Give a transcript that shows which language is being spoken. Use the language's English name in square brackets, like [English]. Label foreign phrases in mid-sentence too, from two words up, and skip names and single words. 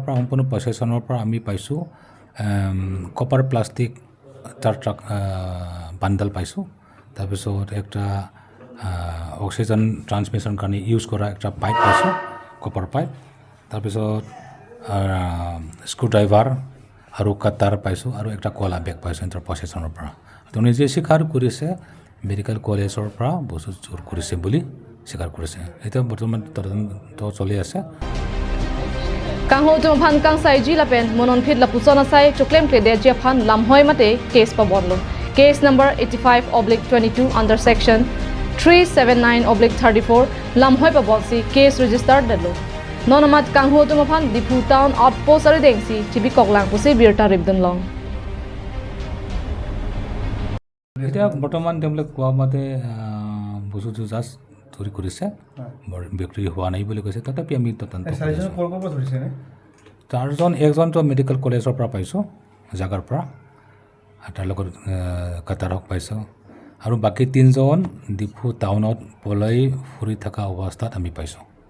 [Assamese] পৰা সম্পূৰ্ণ পজেশ্যনৰ পৰা আমি পাইছো [English] copper plastic track bundle [Assamese] পাইছো তাৰপিছত একটা [English] oxygen transmission [Assamese] কাৰণে ইউজ কৰা একটা পাইপ পাইছো [English] copper pipe [Assamese] তাৰপিছত স্ক্ৰুড্ৰাইভাৰ আৰু কাটাৰ পাইছো আৰু একটা কলা বেগ পাইছো হেন্টৰ পজেশ্যনৰ পৰা তো নিজে স্বীকাৰ কৰিছে [English] medical college [Assamese] পৰা বস্তু চুৰ কৰিছে বুলি স্বীকাৰ কৰিছে এটা বৰ্তমান তদন্ত চলি আছে [Karbi] Kangho tum phan kang sai ji lapen monon phit lapusona sai choklem klede je phan lamhoi mate case pa bonlo [English] case number 85/22 under section 379/34 [Karbi] lamhoi pa bonsi [English] case registered [Karbi] dalo nonamat kangho tum phan Dipu town outpost arideng si chibi koklang pusi birta ribdun long [Assamese] এটা বৰ্তমান তেওঁলোকে কোৱা মতে বস্তুটো জাষ্ট চুৰি কৰিছে বিক্ৰী হোৱা নাই বুলি কৈছে তথাপি আমি তদন্ত চাৰিজন একজনটো [English] medical college [Assamese] পৰা পাইছোঁ জাগাৰ পৰা তাৰ লগত কাটাৰক পাইছোঁ আৰু বাকী তিনজন ডিপু টাউনত পলাই ফুৰি থকা অৱস্থাত আমি পাইছোঁ